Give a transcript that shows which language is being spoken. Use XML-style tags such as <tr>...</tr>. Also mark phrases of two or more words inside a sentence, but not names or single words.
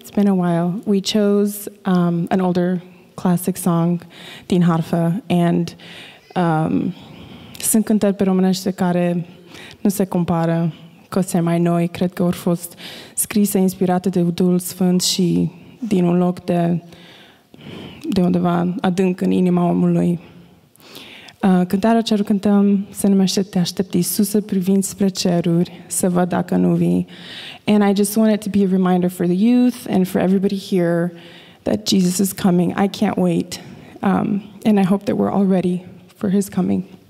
<en>It's been a while. We chose an older classic song</en> <ro>din harfă and sunt cântări pe românește care nu se compară cu cele mai noi. Cred că au fost scrise, inspirate de Duhul Sfânt și din un loc de undeva adânc în inima omului. Cântarea ce cântăm se numește Te aștept, Iisuse, privind spre ceruri, să văd dacă nu vii.</ro> <en>And I just want it to be a reminder for the youth and for everybody here that Jesus is coming. I can't wait. And I hope that we're all ready for his coming.</en>